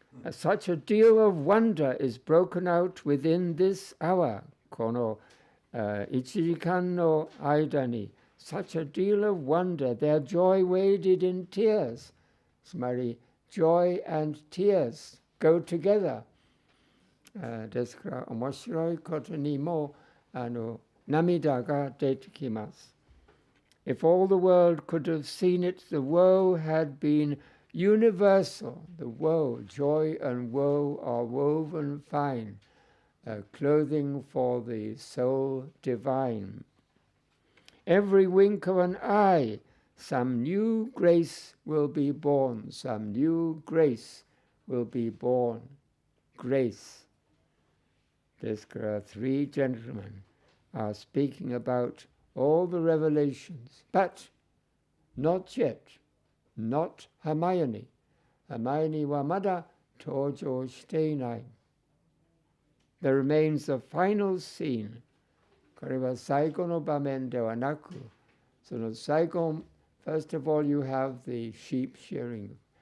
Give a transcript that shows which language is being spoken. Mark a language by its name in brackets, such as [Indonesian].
[English] Such a deal of wonder is broken out within this hour. [Japanese] この1時間の間に [English] such a deal of wonder, their joy waded in tears. [Japanese] つまり [English] joy and tears go together. [Japanese] ですから面白いことにも涙が出てきます。 [English] If all the world could have seen it, the woe had been universal. The woe, joy and woe are woven fine, clothing for the soul divine. Every wink of an eye, some new grace will be born. Some new grace will be born. Grace. [Japanese] ですから [English] three gentlemen are speaking about all the revelations, but not yet, not Hermione. [Japanese] Hermione はまだ登場していない。 [English] There remains a final scene. [Japanese] これは最後の場面ではなく、その最後、 [English] first of all you have the sheep shearing.